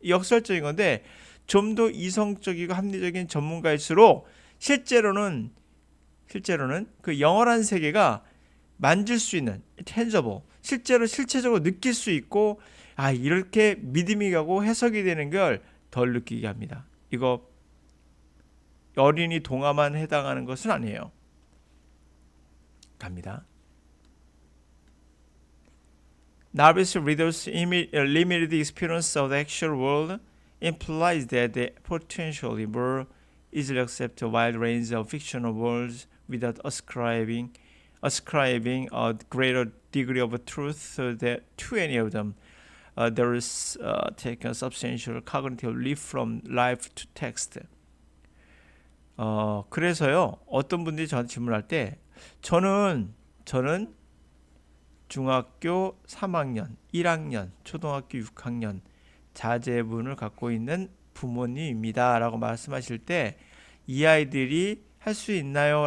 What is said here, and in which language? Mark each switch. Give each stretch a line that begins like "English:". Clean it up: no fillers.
Korean: 역설적인 건데 좀 더 이성적이고 합리적인 전문가일수록 실제로는 그 영어라는 세계가 만질 수 있는 tangible, 실체적으로 느낄 수 있고 이렇게 믿음이 가고 해석이 되는 걸 덜 느끼게 합니다. 이거 어린이 동화만 해당하는 것은 아니에요. 갑니다.
English: Novice readers' limited experience of the actual world implies that they potentially more easily accept a wide range of fictional worlds without ascribing a greater degree of truth to any of them. There is taken a substantial cognitive leap from life to text.
Korean: 그래서요, 어떤 분들이 저한테 질문할 때 저는 중학교 3학년, 1학년, 초등학교 6학년 자제분을 갖고 있는 부모님입니다 라고 말씀하실 때 이 아이들이 할 수 있나요?